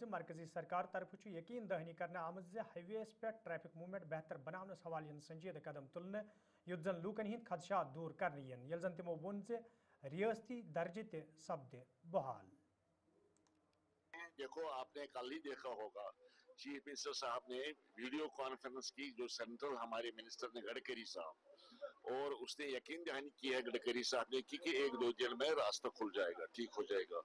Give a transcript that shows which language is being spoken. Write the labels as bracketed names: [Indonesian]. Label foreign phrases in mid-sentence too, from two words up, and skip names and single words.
[Kashmiri] मरकजी सरकार तरफ यकीन दहनी करना आमत हाईवेस पे [English] traffic movement [Kashmiri] बेहतर बनावनस हवाले संजीदा कदम तुलने युत जन लूकन हिंद खदशात दूर करने ये जन तमो वोन रियासती दर्जे त सपदे बहाल। [Hindi] देखो आपने कल ही देखा होगा [English] chief minister [Hindi] साहब ने [English] video conference [Hindi] की जो सेंट्रल हमारे मिनिस्टर ने गडकरी साहब और उसने यकीन दहानी की है गडकरी साहब ने कि 1-2 दिन में रास्ता खुल जाएगा, ठीक हो जाएगा।